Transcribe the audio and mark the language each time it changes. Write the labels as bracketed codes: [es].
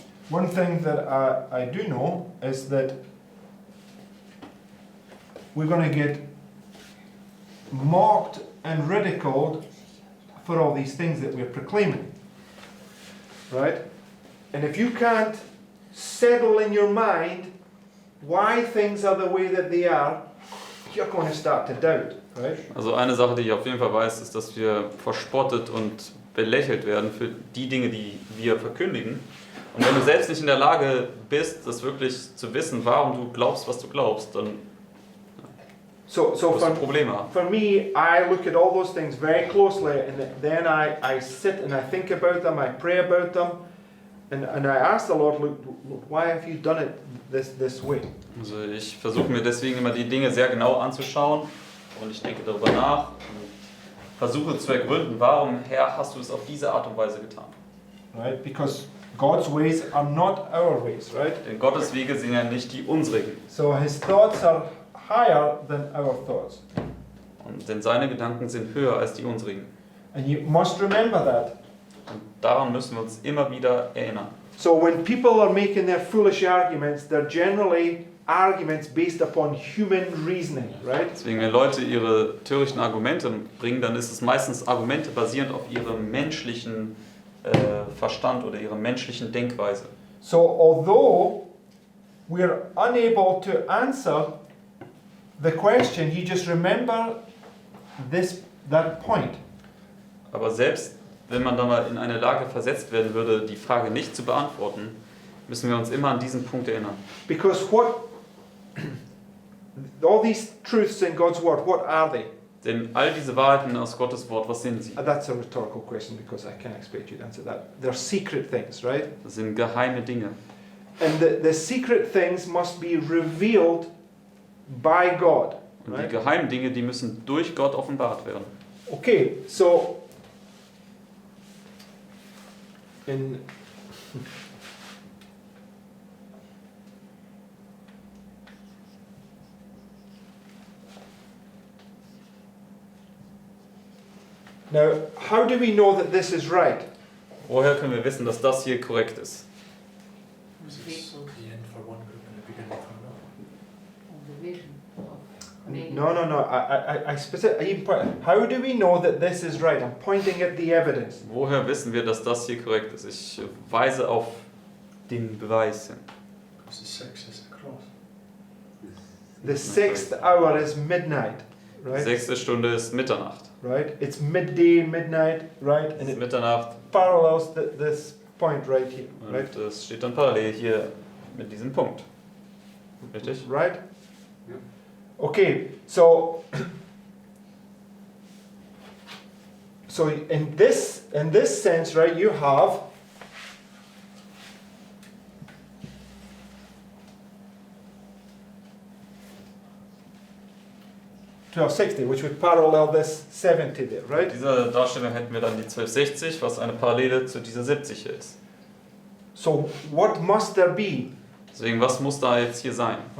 [en] One thing that I do know is that we're going to get mocked and ridiculed for all these things that we're proclaiming. Right? And if you can't settle in your mind why things are the way that they are, you're going to start to doubt. Right? [de] Also eine Sache, die ich auf jeden Fall weiß, ist, dass wir verspottet und belächelt werden für die Dinge, die wir verkündigen. Und wenn du selbst nicht in der Lage bist, das wirklich zu wissen, warum du glaubst, was du glaubst, dann [en] So [de] wirst du Probleme haben. [en] for me, I look at all those things very closely, and then I sit and I think about them, I pray about them, and I ask the Lord, look, why have you done it this way? [de] Also ich versuche mir deswegen immer die Dinge sehr genau anzuschauen und ich denke darüber nach und versuche zu ergründen, warum, Herr, hast du es auf diese Art und Weise getan? [en] Right? Because God's ways are not our ways, right? [de] Denn Gottes Wege sind ja nicht die unsrigen. [en] So His thoughts are higher than our thoughts. [de] Denn seine Gedanken sind höher als die unsrigen. [en] And you must remember that. [de] Und daran müssen wir uns immer wieder erinnern. [en] So when people are making their foolish arguments, they're generally arguments based upon human reasoning, right? [de] Deswegen, wenn Leute ihre törichten Argumente bringen, dann ist es meistens Argumente basierend auf ihrem menschlichen Verstand oder ihrer menschlichen Denkweise. [en] So although we're unable to answer the question, you just remember that point. [de] Aber selbst wenn man dann mal in eine Lage versetzt werden würde, die Frage nicht zu beantworten, müssen wir uns immer an diesen Punkt erinnern. [en] Because all these truths in God's word, what are they? [de] Denn all diese Wahrheiten aus Gottes Wort, was sind sie? [en] That's a rhetorical question because I can't expect you to answer that. They're secret things, right? [de] Das sind geheime Dinge. [en] And the secret things must be revealed by God. [de] Und [en] Right? [de] die geheimen Dinge, die müssen durch Gott offenbart werden. [en] Okay, so in now, how do we know that this is right? [de] Woher können wir wissen, dass das hier korrekt ist? [en] Was it the end for one group and the beginning for another? Of the vision of making. No. I even point. How do we know that this is right? I'm pointing at the evidence. [de] Woher wissen wir, dass das hier korrekt ist? Ich weise auf den Beweis hin. [en] Because the sex is the cross. The sixth hour is midnight, right? [de] 6. Stunde ist Mitternacht. [en] Right? It's midday, midnight, right? [de] Es [en] And [de] ist [en] it [de] Mitternacht [en] parallels this point right here, right? [de] und es steht dann parallel hier mit diesem Punkt. Richtig? [en] Right? Yeah. Okay, so in this sense, right, you have $12.60, which would parallel this 70 there, [de] In [en] right? [de] dieser Darstellung hätten wir dann die 1260, was eine Parallele zu dieser 70 hier ist. [en] So what must there be? [de] Deswegen, was muss da jetzt hier sein?